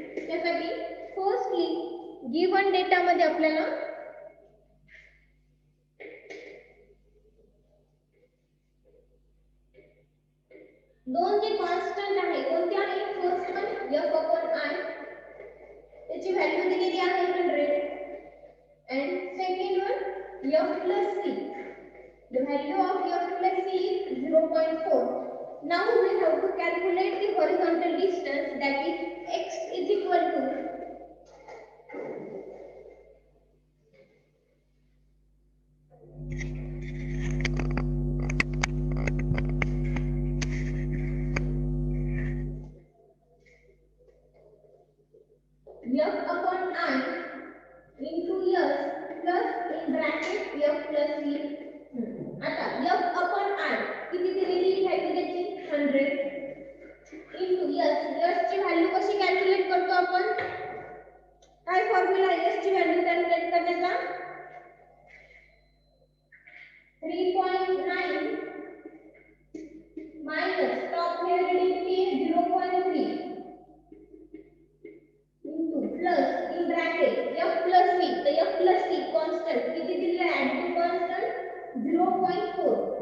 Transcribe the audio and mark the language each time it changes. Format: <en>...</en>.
<mr>त्यासाठी firstly given data मध्ये आपल्याला दोन जे कॉन्स्टंट आहे कोणते आहे. फर्स्ट वन f/i त्याची व्हॅल्यू दिलेली आहे</mr> <en>100 and second one f plus c. The value of f plus c is 0.4. Now we have to calculate the horizontal distance, that is x is equal to f/i into s plus in bracket f plus c.</en> <mr>आता f/i किती दिलेली value त्याची 100 into s. s ची value कशी calculate करतो आपण. काय formula s ची व्हॅल्यू कॅल्क्युलेट करण्याचा</mr> <en>3.9 minus top here reading is 0.3 into plus in bracket f plus c.</en> <mr>तर f plus c constant किती दिलेला आहे.</mr> <en>Add to constant 0.4.</en>